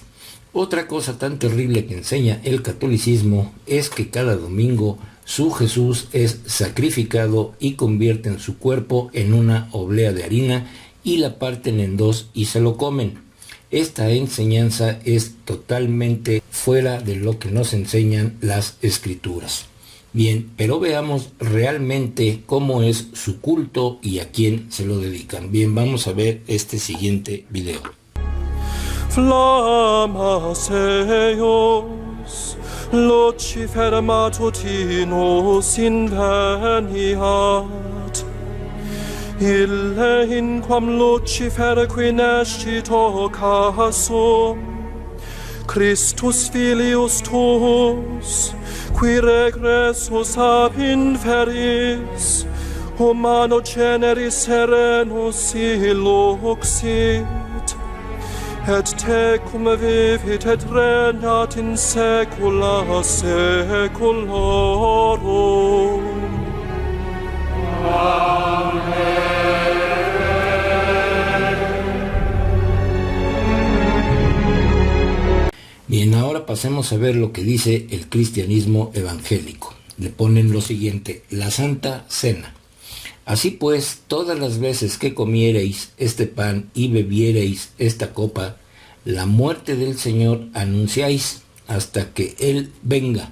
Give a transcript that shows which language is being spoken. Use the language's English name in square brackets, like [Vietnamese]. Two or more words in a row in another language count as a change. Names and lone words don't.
[Spanish] Otra cosa tan terrible que enseña el catolicismo es que cada domingo su Jesús es sacrificado y convierten su cuerpo en una oblea de harina y la parten en dos y se lo comen. Esta enseñanza es totalmente fuera de lo que nos enseñan las escrituras. Bien, pero veamos realmente cómo es su culto y a quién se lo dedican. Bien, vamos a ver este siguiente video. [Latin] Flammas eos, Lucifer matutinus inveniat, ille in quam Lucifer qui nescit occasum, Christus filius tuus, qui regressus ab inferis, humano generis serenus illuxit, et tecum vivit et regnat in saecula saeculorum. [Spanish] Bien, ahora pasemos a ver lo que dice el cristianismo evangélico. Le ponen lo siguiente: la Santa Cena. Así pues, todas las veces que comiereis este pan y bebiereis esta copa, la muerte del Señor anunciáis hasta que Él venga.